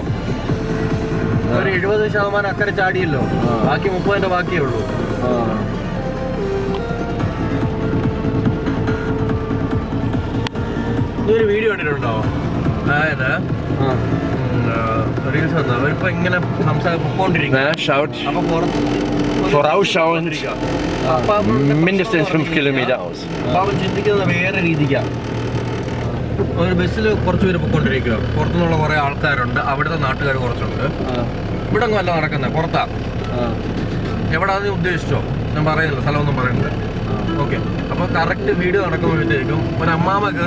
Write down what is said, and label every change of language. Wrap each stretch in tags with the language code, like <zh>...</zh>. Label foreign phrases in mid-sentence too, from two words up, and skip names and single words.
<ml>ഒരു 70% അക്കരെ ചാടിയല്ലോ. ബാക്കി 30% ബാക്കിയേ ഉള്ളൂ. നീ ഒരു വീഡിയോ കണ്ടിട്ടുണ്ടോ? അതായത് റീൽസ് വന്നു. അവരിപ്പോ ഇങ്ങനെ പൊക്കോണ്ടിരിക്കും.</ml> <de>Schaut</de> <ml>അപ്പൊ</ml> <de>vorausschauend mindestens 5 Kilometer aus.</de> <ml>അപ്പൊ അവൻ ചിന്തിക്കുന്നത് വേറെ രീതിക്കാണ്. ഒരു ബസ്സിൽ കുറച്ച് പേര് പൊക്കോണ്ടിരിക്കുക. പുറത്തുനിന്നുള്ള കുറെ ആൾക്കാരുണ്ട്. അവിടുത്തെ നാട്ടുകാർ കുറച്ചുണ്ട്. ഇവിടെ ഒന്നും അല്ല നടക്കുന്നത്, പുറത്താ. എവിടാന്ന് ഉദ്ദേശിച്ചോ? ഞാൻ പറയുന്നില്ല, സ്ഥലമൊന്നും പറയുന്നില്ല. ഓക്കെ. അപ്പൊ</ml> <en>correct video</en> <ml>നടക്കുമ്പോഴത്തേക്കും ഒരു അമ്മാമ കയറി</ml>